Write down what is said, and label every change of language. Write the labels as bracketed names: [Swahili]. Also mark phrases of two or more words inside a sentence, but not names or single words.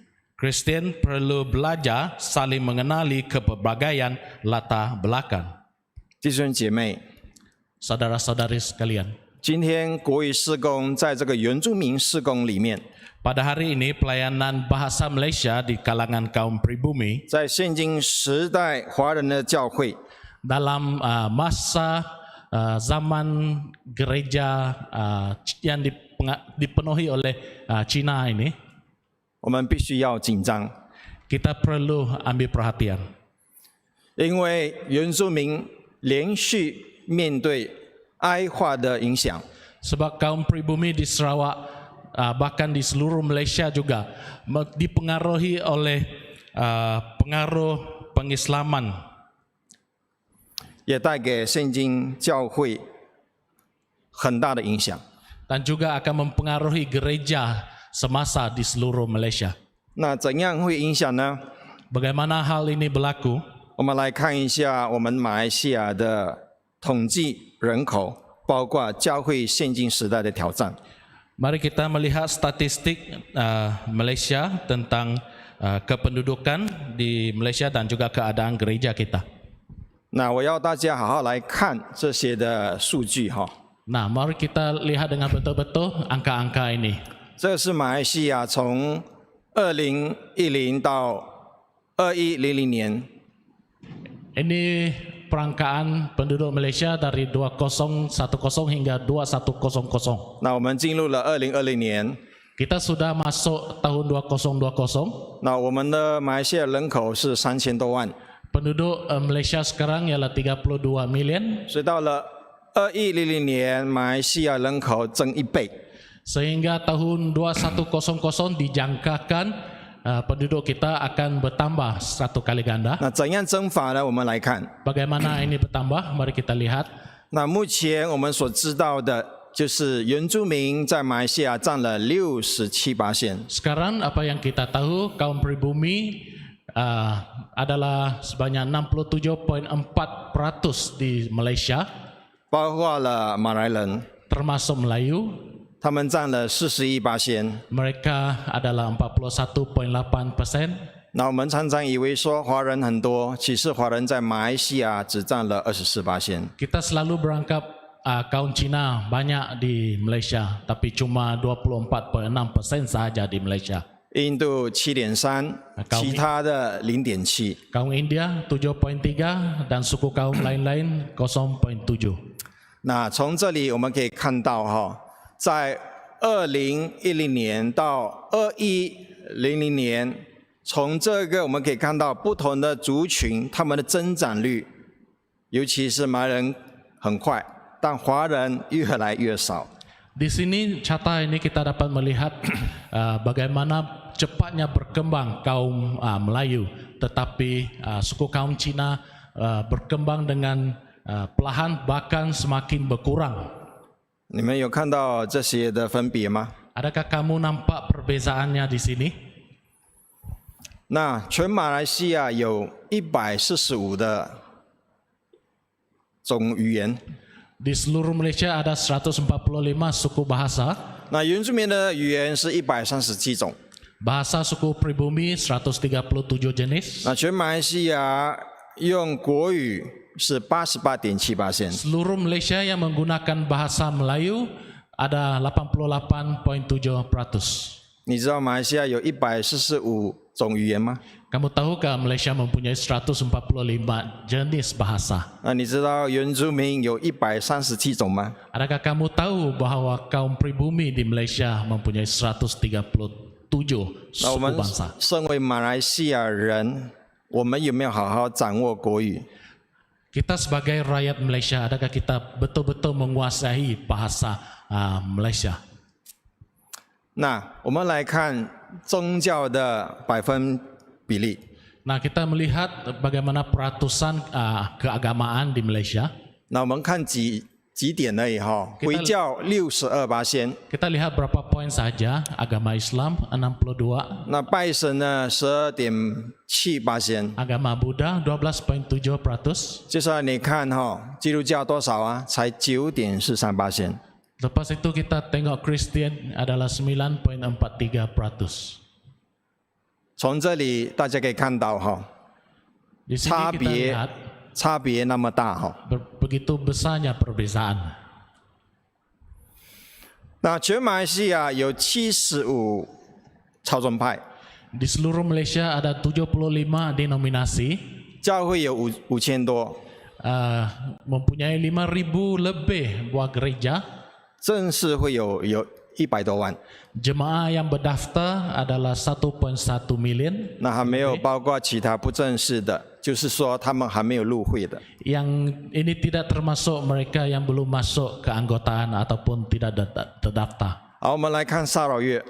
[Malay] Kristen perlu belajar saling mengenali kepelbagaian latar belakang. [Chinese] 弟兄姐妹， [Malay] Saudara-saudari sekalian, [Chinese] 今天国语事工在这个原住民事工里面， [Malay] pada hari ini pelayanan bahasa Malaysia di kalangan kaum pribumi [Chinese] 在现今时代华人的教会， [Malay] dalam masa zaman gereja yang dipenuhi oleh Cina ini, [Chinese] 我们必须要紧张， [Malay] kita perlu ambil perhatian. [Chinese] 因为原住民连续面对哀化的影响， [Malay] Sebab kaum pribumi di Sarawak bahkan di seluruh Malaysia juga dipengaruhi oleh pengaruh pengislaman, [Chinese] 也带给现今教会很大的影响。 [Malay] dan juga akan mempengaruhi gereja semasa di seluruh Malaysia. [Chinese] 那怎样会影响呢？ [Malay] Bagaimana hal ini berlaku? [Chinese] 我们来看一下我们马来西亚的统计人口，包括教会现今时代的挑战。 [Malay] Mari kita melihat statistik Malaysia tentang kependudukan di Malaysia dan juga keadaan gereja kita. [Chinese] 那我要大家好好来看这些的数据哈。 [Malay] Nah, mari kita lihat dengan betul-betul angka-angka ini. [Chinese] 这是马来西亚从2010到2100年， [Malay] Ini perangkaan penduduk Malaysia dari 2010 hingga 2100. [Chinese] 那我们进入了2020年， [Malay] Kita sudah masuk tahun 2020. [Chinese] 那我们的马来西亚人口是3000多万， [Malay] Penduduk Malaysia sekarang ialah 32 million. [Chinese] 所以到了2100年，马来西亚人口增1倍。 [Malay] Sehingga tahun 2100 dijangkakan penduduk kita akan bertambah 1 kali ganda. [Chinese] 那怎样增法呢？我们来看。 [Malay] Bagaimana ini bertambah? Mari kita lihat. [Chinese] 那目前我们所知道的就是原住民在马来西亚占了67%， [Malay] Sekarang apa yang kita tahu, kaum pribumi adalah sebanyak 67.4% di Malaysia, [Chinese] 包括了马来人， [Malay] termasuk Melayu. [Chinese] 他们占了41%。 [Malay] Mereka adalah 41.8%. [Chinese] 那我们常常以为说华人很多，其实华人在马来西亚只占了24%。 [Malay] Kita selalu berangkap kaum Cina banyak di Malaysia, tapi cuma 24.6% sahaja di Malaysia. [Chinese] 印度7.3，其他的0.7。 [Malay] Kaum India 7.3 dan suku kaum lain-lain 0.7. [Chinese] 那从这里我们可以看到在2010年到2100年，从这个我们可以看到不同的族群他们的增长率，尤其是马来人很快，但华人越来越少。 [Malay] Di sini carta ini kita dapat melihat bagaimana cepatnya berkembang kaum Melayu, tetapi suku kaum Cina berkembang dengan perlahan bahkan semakin berkurang. [Chinese] 你们有看到这些的分别吗？ [Malay] Adakah kamu nampak perbezaannya di sini? [Chinese] 那全马来西亚有145的种语言， [Malay] Di seluruh Malaysia ada 145 suku bahasa. [Chinese] 那原住民的语言是137种。 [Malay] Bahasa suku pribumi 137 jenis. [Chinese] 那全马来西亚用国语是88.7%， [Malay] Seluruh Malaysia yang menggunakan bahasa Melayu ada 88.7%. [Chinese] 你知道马来西亚有145种语言吗？ [Malay] Kamu tahukah Malaysia mempunyai 145 jenis bahasa? [Chinese] 那你知道原住民有137种吗？ [Malay] Adakah kamu tahu bahwa kaum pribumi di Malaysia mempunyai 137 [Chinese] 那我 [Malay] suku [Chinese] 们 [Malay] bangsa? [Chinese] 身为马来西亚人，我们有没有好好掌握国语？ [Malay] Kita sebagai rakyat Malaysia, adakah kita betul-betul menguasai bahasa Malaysia? [Chinese] 那我们来看宗教的百分比例。 [Malay] Nah, kita melihat bagaimana peratusan keagamaan di Malaysia. [Chinese] 那我们看几点而已回教62%， [Malay] Kita lihat berapa poin saja. Agama Islam 62, [Chinese] 那拜神呢12.7%。 [Malay] agama Buddha 12.7%. [Chinese] 接下来你看基督教多少啊？才9.43%。 [Malay] Lepas itu kita tengok Kristen adalah 9.43%. [Chinese] 从这里大家可以看到 [Malay] Di sini kita lihat [Chinese] 差别那么大 [Malay] begitu besarnya perbezaan. [Chinese] 那全马来西亚有75超宗派， [Malay] Di seluruh Malaysia ada 75 denominasi, [Chinese] 教会有5000多， [Malay] mempunyai 5.000 lebih buah gereja. [Chinese] 正式会有100多万， [Malay] Jemaah yang berdaftar adalah 1.1 million. [Chinese] 那还没有包括其他不正式的，就是说他们还没有入会的。 [Malay] Yang ini tidak termasuk mereka yang belum masuk keanggotaan ataupun tidak terdaftar. [Chinese] 好，我们来看沙劳越，